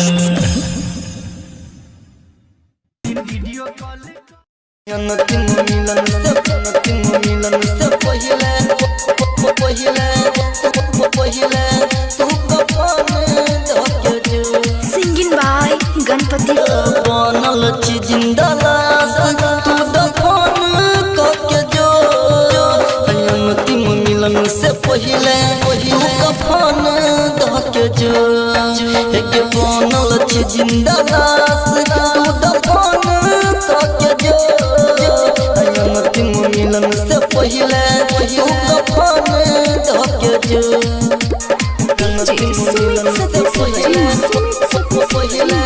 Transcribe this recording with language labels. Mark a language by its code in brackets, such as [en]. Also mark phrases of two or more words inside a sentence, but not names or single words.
[mai] अंतिम मिलन से पहिले तू कफन धके जो [en] singing by गणपति [mai] बनल छी जिंदा लाश तू दफन करके जो अंतिम मिलन से पहिले तू कफन धके जो एक बनल छी जिंदा लाश तू दफन करके जो अंतिम मिलन से पहिले तू कफन धके जो अंतिम मिलन से पहिले तू कफन